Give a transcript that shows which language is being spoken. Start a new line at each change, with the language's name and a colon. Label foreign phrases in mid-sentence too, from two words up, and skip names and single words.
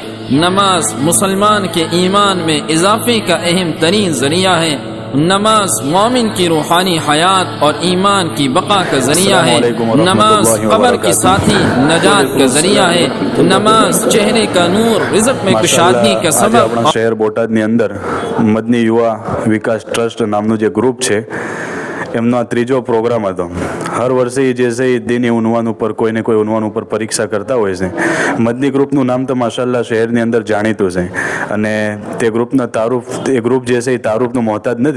Urdu: نماز مسلمان کے ایمان میں اضافے کا اہم ترین ذریعہ ہے. نماز مومن کی روحانی حیات اور ایمان کی بقا کا ذریعہ ہے. نماز قبر کے ساتھی نجات کا ذریعہ ہے. نماز چہرے کا نور، رزق میں کشادگی کا سبب.
Gujarati: શહેર બોટાદની અંદર મદની યુવા વિકાસ ટ્રસ્ટ નામનું જે ગ્રુપ છે એમનો આ ત્રીજો પ્રોગ્રામ હતો. હર વર્ષે જે છે એ દિન ઉન્વાન ઉપર કોઈ ને કોઈ ઉન્વાન ઉપર પરીક્ષા કરતા હોય છે. મદની ગ્રુપનું નામ તો માશાલ્લાહ શહેરની અંદર જાણીતું છે, અને તે ગ્રુપના તારુફ, એ ગ્રુપ જે છે એ તારુફનું મોહતાજ નથી.